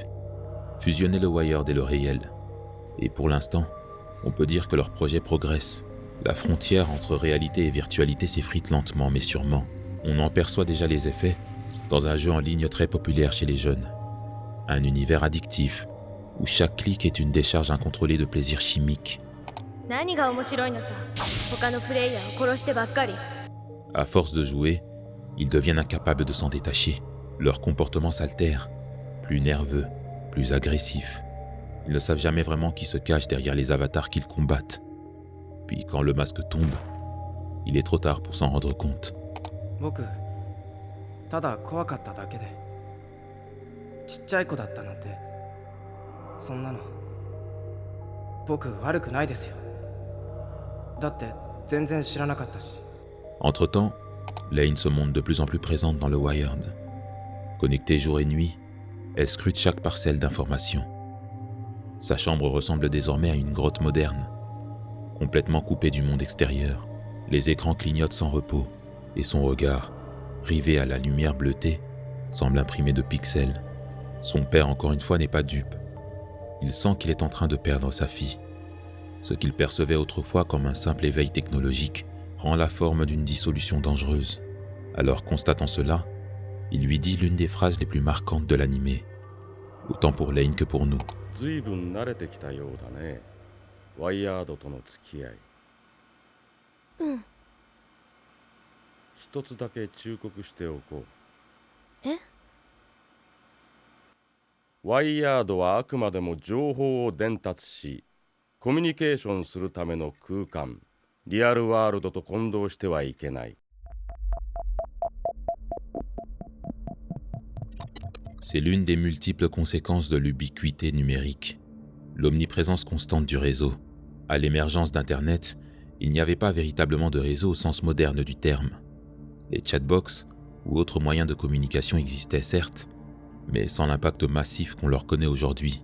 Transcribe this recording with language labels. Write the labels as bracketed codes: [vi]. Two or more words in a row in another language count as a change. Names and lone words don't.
[fr] Fusionner le Wired et le réel. Et pour l'instant, on peut dire que leur projet progresse. La frontière entre réalité et virtualité s'effrite lentement mais sûrement. On en perçoit déjà les effets dans un jeu en ligne très populaire chez les jeunes. Un univers addictif, où chaque clic est une décharge incontrôlée de plaisir chimique. [ja] 何が面白いのさ。他のプレイヤーを殺してばっかり。 [fr] À force de jouer, ils deviennent incapables de s'en détacher. Leur comportement s'altère, plus nerveux, plus agressif. Ils ne savent jamais vraiment qui se cache derrière les avatars qu'ils combattent. Puis quand le masque tombe, il est trop tard pour s'en rendre compte. [ja] 僕ただ怖かっただけでちっちゃい子だったなんてそんなの僕悪くないですよだって全然知らなかったし [fr] Entre-temps, Lane se montre de plus en plus présente dans le Wired. Connectée jour et nuit, elle scrute chaque parcelle d'informations. Sa chambre ressemble désormais à une grotte moderne, complètement coupée du monde extérieur. Les écrans clignotent sans repos, et son regard, rivé à la lumière bleutée, semble imprimé de pixels. Son père, encore une fois, n'est pas dupe. Il sent qu'il est en train de perdre sa fille. Ce qu'il percevait autrefois comme un simple éveil technologique prend la forme d'une dissolution dangereuse. Alors, constatant cela, il lui dit l'une des phrases les plus marquantes de l'animé, autant pour Lane que pour nous. [ja] 随分慣れてきたようだね。ワイヤードとの付き合い。うん。一つだけ忠告しておこう。え？ワイヤードはあくまでも情報を伝達し、コミュニケーションするための空間、リアルワールドと混同してはいけない。 [fr] C'est l'une des multiples conséquences de l'ubiquité numérique, l'omniprésence constante du réseau. À l'émergence d'Internet, il n'y avait pas véritablement de réseau au sens moderne du terme. Les chatbox ou autres moyens de communication existaient certes, mais sans l'impact massif qu'on leur connaît aujourd'hui.